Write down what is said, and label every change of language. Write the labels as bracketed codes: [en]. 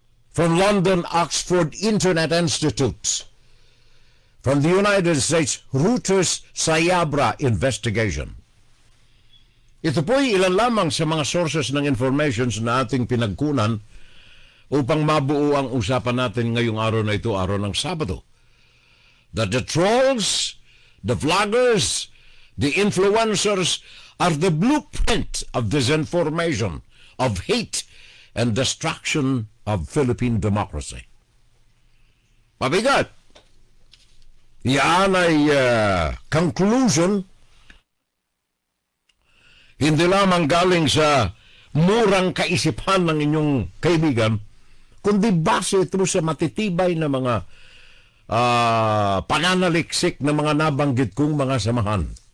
[en] From London, Oxford Internet Institute. From the United States, Reuters Sayabra Investigation. [tl] Ito po'y ilan lamang sa mga sources ng informations na ating pinagkunan upang mabuo ang usapan natin ngayong araw na ito, araw ng Sabado. [en] That the trolls, the vloggers, the influencers are the blueprint of disinformation, of hate, and destruction of Philippine democracy. [tl] Mabigat. Yan ay conclusion hindi lamang galing sa murang kaisipan ng inyong kaibigan, kundi base ito sa matitibay na mga pananaliksik na mga nabanggit kong mga samahan.